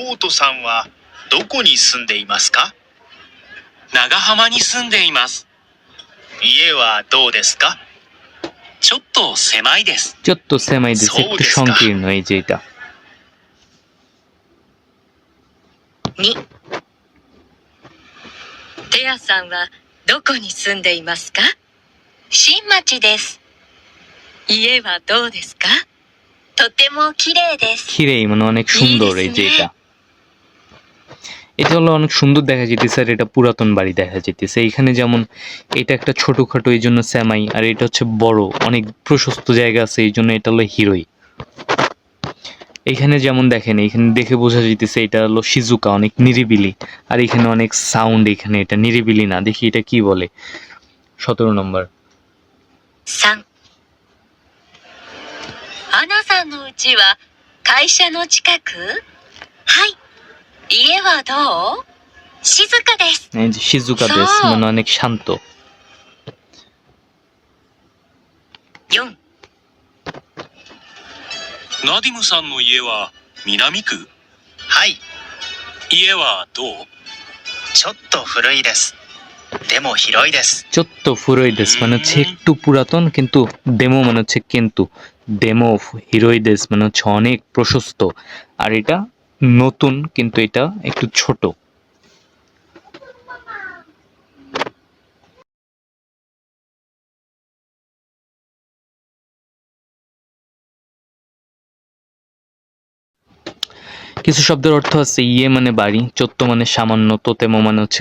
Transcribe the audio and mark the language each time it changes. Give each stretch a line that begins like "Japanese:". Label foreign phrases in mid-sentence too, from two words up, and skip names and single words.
Japanese: さんはどこに住んでいますか？長浜に住んでいます。家はどうですか？ちょっと狭いです。ちょっと狭いです。
Bangla: একটু সংকীর্ণ এই যে এটা।
Japanese: 2、テアさんはどこに住んでいますか？新町です。家はどうですか？とても綺麗です。
Bangla: খিরেই মানে অনেক সুন্দর এই যে এটা। এটা হলো অনেক সুন্দর দেখা যেতেছে আর এটা পুরাতন বাড়ি দেখা যেতেছে। এইখানে যেমন এটা একটা ছোটখাটো এই জন্য স্যামাই, আর এটা হচ্ছে বড় অনেক প্রশস্ত জায়গা আছে এই জন্য এটা হলো হিরোই। এখানে যেমন দেখেন, এখানে দেখে বোঝা যাইতেছে এটা হলো শিজুকা, অনেক নিরিবিলি, আর এখানে অনেক সাউন্ড, এখানে এটা নিরিবিলি না। দেখি এটা কি বলে। 17 নম্বর।
Japanese: 3、アナさんの家は会社の近く？はい。家はどう？静かです。
Bangla: এই যে
Japanese: 静かです
Bangla: মানে অনেক শান্ত।
Japanese: 4、ナディムさんの家は南区？はい。家はどう？ちょっと古いです。でも広いです。ちょっと古いです
Bangla: মানে হচ্ছে একটু পুরাতন, কিন্তু ডেমো মানে হচ্ছে কিন্তু
Japanese: でも広いです
Bangla: মানে হচ্ছে অনেক প্রশস্ত, আর এটা নতুন কিন্তু এটা একটু ছোট। কিছু শব্দের অর্থ আছে ইয়ে মানে বাড়ি, চোত্ত মানে সামান্য, তোতেমো মানে হচ্ছে